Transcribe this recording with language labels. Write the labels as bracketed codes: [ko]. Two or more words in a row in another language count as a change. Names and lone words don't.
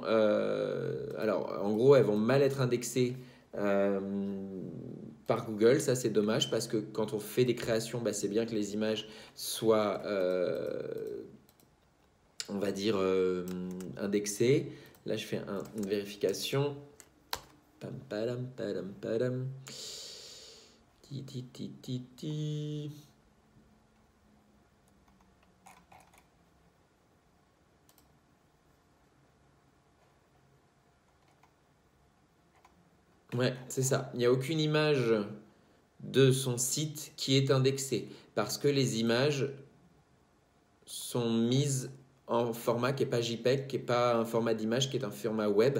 [fr] alors, en gros, elles vont mal être indexées par Google. Ça, c'est dommage parce que quand on fait des créations, bah, c'est bien que les images soient, on va dire, indexées. Là, je fais une vérification. Pam, padam, padam, padam. Ti, ti, ti, ti, ti. Ouais, c'est ça. Il n'y a aucune image de son site qui est indexée parce que les images sont mises en format qui n'est pas JPEG, qui n'est pas un format d'image, qui est un format web.